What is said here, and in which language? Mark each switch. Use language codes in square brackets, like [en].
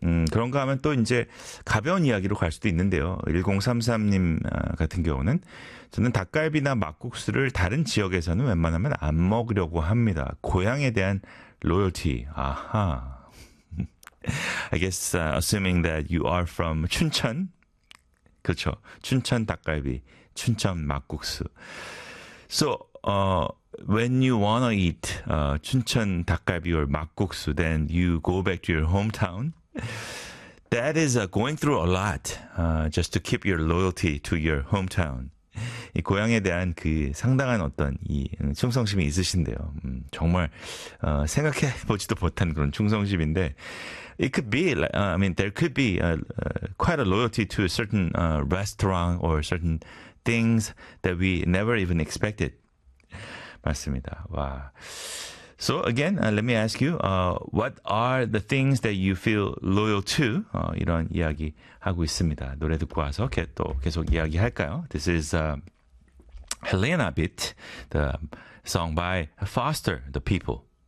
[ko] 그런가 하면 또 이제 가벼운 이야기로 갈 수도 있는데요. 1033님 같은 경우는 저는 닭갈비나 막국수를 다른 지역에서는 웬만하면 안 먹으려고 합니다. 고향에 대한 로열티. 아하. [en] I guess assuming that you are from 춘천. [ko] 그렇죠. 춘천 닭갈비, 춘천 막국수. [en] So, when you want to eat 춘천 닭갈비 or 막국수, then you go back to your hometown. That is going through a lot just to keep your loyalty to your hometown. [ko] 이 고향에 대한 그 상당한 어떤 이 충성심이 있으신데요. 정말 생각해 보지도 못한 그런 충성심인데 [en] it could be like, I mean there could be quite a loyalty to a certain restaurant or certain things that we never even expected. [ko] 맞습니다. 와. [en] So again, let me ask you, what are the things that you feel loyal to? [ko] 이런 이야기 하고 있습니다. 노래 듣고 와서 또 계속 이야기할까요? [en] This is Helena Bit, the song by Foster, The People.